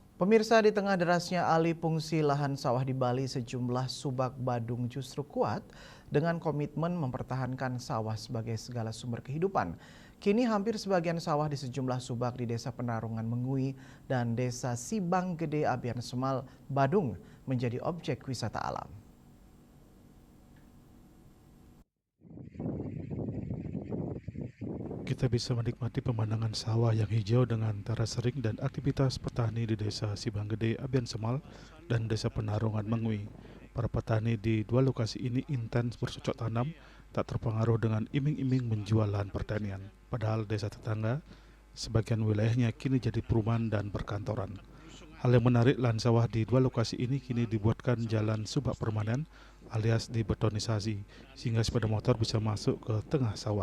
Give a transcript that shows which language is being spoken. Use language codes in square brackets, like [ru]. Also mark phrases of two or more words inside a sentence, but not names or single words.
[id] Pemirsa, di tengah derasnya alih fungsi lahan sawah di Bali, sejumlah subak Badung justru kuat dengan komitmen mempertahankan sawah sebagai segala sumber kehidupan. Kini hampir sebagian sawah di sejumlah subak di Desa Penarungan Mengui dan Desa Sibang Gede Abian Semal, Badung menjadi objek wisata alam. Kita bisa menikmati pemandangan sawah yang hijau dengan teras sering dan aktivitas petani di Desa Sibanggede, Abian Semal, dan Desa Penarungan Mengui. Para petani di dua lokasi ini intens bercocok tanam, tak terpengaruh dengan iming-iming menjual lahan pertanian. Padahal desa tetangga, sebagian wilayahnya kini jadi perumahan dan perkantoran. Hal yang menarik, lahan sawah di dua lokasi ini kini dibuatkan jalan subak permanen alias dibetonisasi, sehingga sepeda motor bisa masuk ke tengah sawah.